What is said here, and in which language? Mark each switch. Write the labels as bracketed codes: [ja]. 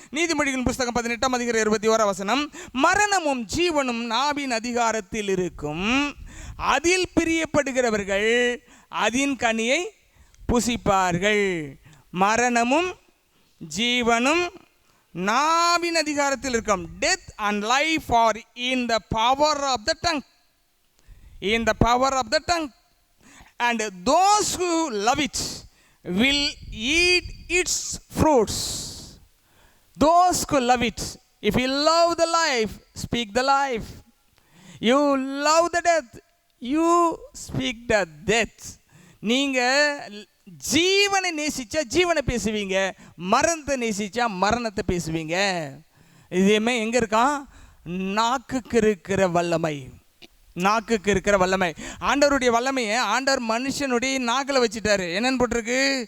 [ta] நீதிமொழிகளின் புஸ்தகம் 18ஆம் அதிகாரம் 21ஆம் வசனம், மரணமும் ஜீவனும் நாவின் அதிகாரத்தில் இருக்கும், அதில் பிரியப்படுகிறவர்கள் அதின் கனியை புசிப்பார்கள். மரணமும் ஜீவனும் நாவின் அதிகாரத்தில் இருக்கும். [en] Death and life are in the power of the tongue. In the power of the tongue. And those who love it will eat its fruits. Those who love it. If you love the life, speak the life. You love the death, you speak the death. [ta] நீங்கள் ஜீவனை நேசிச்சா ஜீவனை பேசுவீங்க, மரணத்தை நேசிச்சா மரணத்தை பேசுவீங்க. இதுமே எங்கே இருக்கான்? நாக்குக்கு இருக்கிற வல்லமை. நாக்குக்கு இருக்கிற வல்லமை. ஆண்டவருடைய வல்லமையை ஆண்டவர் மனுஷனுடைய நாக்கில் வச்சுட்டாரு. என்னன்னு போட்டிருக்கு?